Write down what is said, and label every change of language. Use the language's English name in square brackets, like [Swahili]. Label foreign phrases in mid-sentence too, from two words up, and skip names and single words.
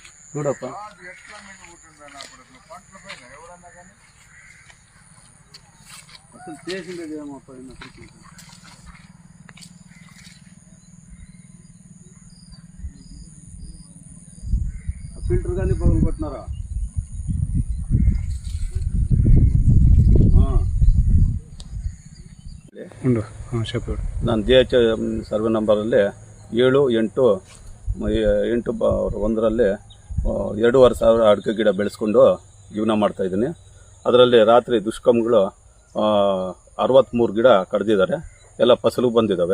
[Telugu] చూడప్ప అసలు చేసిండేది ఏమో పైన ఫిల్టర్ కానీ పగలు కొట్టినారా? చెప్పాడు [Kannada] ನಾನು DH ಸರ್ವೆ ನಂಬರಲ್ಲಿ 7/8/1ರಲ್ಲಿ 2,500 ಅಡಿಕೆ ಗಿಡ ಬೆಳೆಸ್ಕೊಂಡು ಜೀವನ ಮಾಡ್ತಾಯಿದ್ದೀನಿ. ಅದರಲ್ಲಿ ರಾತ್ರಿ ದುಷ್ಕರ್ಮಿಗಳು 63 ಗಿಡ ಕಡ್ದಿದ್ದಾರೆ, ಎಲ್ಲ ಫಸಲು ಬಂದಿದ್ದಾವೆ.